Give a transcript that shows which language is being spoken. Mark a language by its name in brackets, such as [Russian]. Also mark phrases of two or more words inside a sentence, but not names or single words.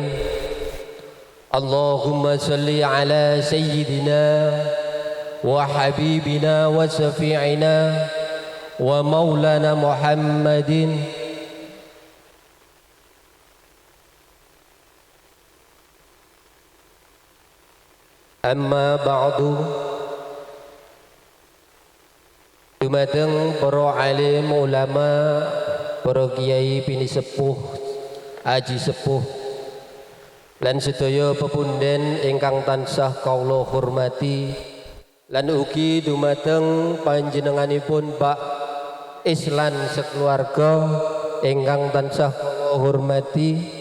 [Arabic] اللهم صل على سيدنا وحبيبنا وشفيعنا ومولانا محمد أما بعد. [Javanese] Dumateng para alim ulama, para kiai pini sepuh, aji sepuh lan sedaya pepunden ingkang tansah kawula hormati lan ugi dumateng panjenenganipun Pak Islan sekeluarga ingkang tansah kawula hormati.